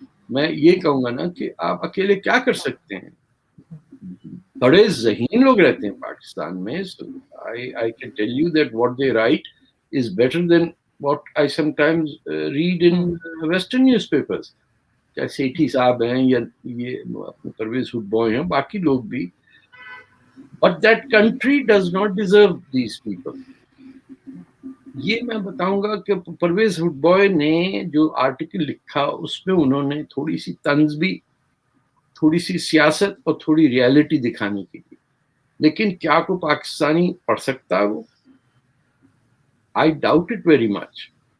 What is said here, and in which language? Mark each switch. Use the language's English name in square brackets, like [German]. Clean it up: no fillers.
[Urdu] میں یہ کہوں گا نا کہ آپ اکیلے کیا کر سکتے ہیں. بڑے ذہین لوگ رہتے ہیں پاکستان میں. [English] I can tell you that what they write is better than what I sometimes read in Western newspapers. [Urdu] چاہے سیٹھی صاحب ہیں یا یہ پرویز خود بوائے ہیں, باقی لوگ بھی. [English] But that country does not deserve these people. [Urdu] یہ میں بتاؤں گا کہ پرویز خود بوائے نے جو آرٹیکل لکھا اس میں انہوں نے تھوڑی سی طنز بھی, تھوڑی سی سیاست اور تھوڑی ریالٹی دکھانے کی تھی. لیکن کیا کوئی پاکستانی پڑھ سکتا ہے وہ؟ [English] I doubt it very much.